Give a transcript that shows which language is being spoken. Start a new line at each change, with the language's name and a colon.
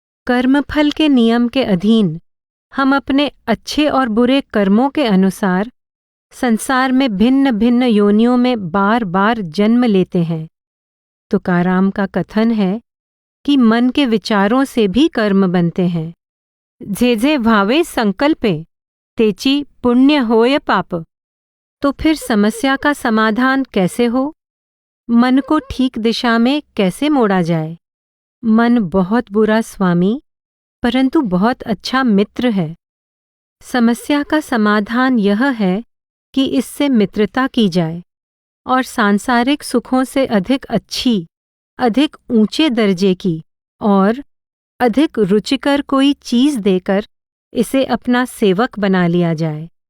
Hindi: कर्मफल के नियम के अधीन हम अपने अच्छे और बुरे कर्मों के अनुसार संसार में भिन्न भिन्न योनियों में बार बार जन्म लेते हैं। तुकाराम का कथन है कि मन के विचारों से भी कर्म बनते हैं।
Marathi: जे जे भावे संकल्पे तेची पुण्य होय पाप।
Hindi: तो फिर समस्या का समाधान कैसे हो? मन को ठीक दिशा में कैसे मोड़ा जाए? मन बहुत बुरा स्वामी परंतु बहुत अच्छा मित्र है। समस्या का समाधान यह है कि इससे मित्रता की जाए और सांसारिक सुखों से अधिक अच्छी, अधिक ऊंचे दर्जे की और अधिक रुचिकर कोई चीज देकर इसे अपना सेवक बना लिया जाए।